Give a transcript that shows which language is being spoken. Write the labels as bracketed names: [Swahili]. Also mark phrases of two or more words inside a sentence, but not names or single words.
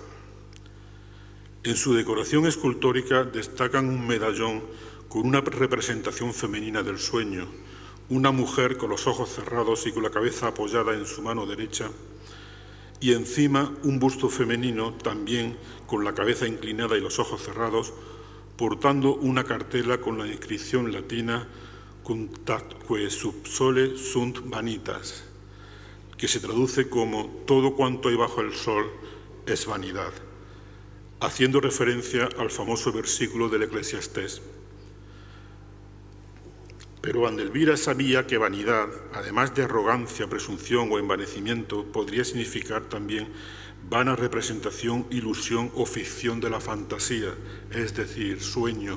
[Spanish] En su decoración escultórica destacan un medallón con una representación femenina del sueño, una mujer con los ojos cerrados y con la cabeza apoyada en su mano derecha, y encima un busto femenino también con la cabeza inclinada y los ojos cerrados, portando una cartela con la inscripción latina [Latin] Cuntatque sub sole sunt vanitas, [Spanish] que se traduce como todo cuanto hay bajo el sol es vanidad, haciendo referencia al famoso versículo del Eclesiastés. Pero Vandelvira sabía que vanidad, además de arrogancia, presunción o envanecimiento, podría significar también vana representación, ilusión o ficción de la fantasía, es decir, sueño.